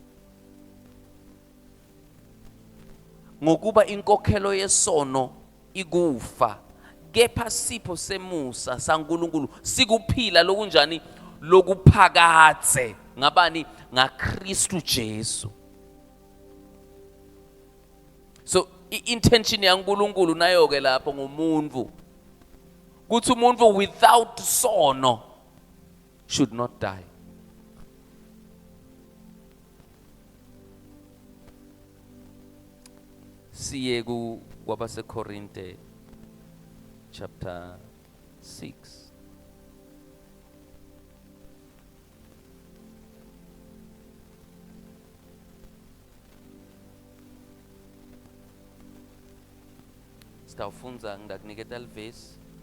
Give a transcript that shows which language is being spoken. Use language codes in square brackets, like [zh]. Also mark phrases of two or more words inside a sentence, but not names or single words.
[ss] Ngokuba inkokhelo yesono ikufa, kepha sipho semusa saNkulunkulu sikuphila lokunjani, lokuphakathe ngabani, ngaKristu Jesu. So intention yaNkulunkulu nayo ke lapho ngumuntu, kuthi umuntu without sono [en] should not die. [ss] Siye kwabaseKorinte chapter 6. Sitawufunza ngidakuniketa livesi.